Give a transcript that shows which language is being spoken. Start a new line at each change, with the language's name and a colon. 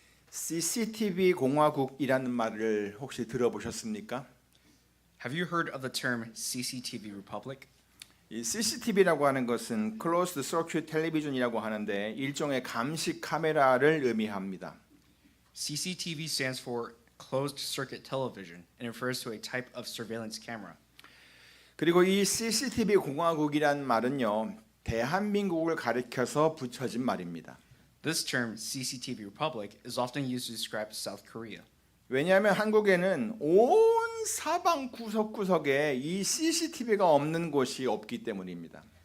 Korean: CCTV 공화국이라는 말을 혹시 들어보셨습니까?
English: Have you heard of the term CCTV Republic?
Korean: 이 CCTV라고 하는 것은
English: Closed Circuit Television이라고
Korean: 하는데 일종의 감시 카메라를 의미합니다.
English: CCTV stands for Closed Circuit Television and refers to a type of surveillance camera.
Korean: 그리고 이 CCTV 공화국이란 말은요, 대한민국을 가리켜서 붙여진 말입니다.
English: This term, CCTV Republic, is often used to describe South Korea.
Korean: 왜냐하면 한국에는 온 사방 구석구석에 이 CCTV가 없는 곳이 없기 때문입니다.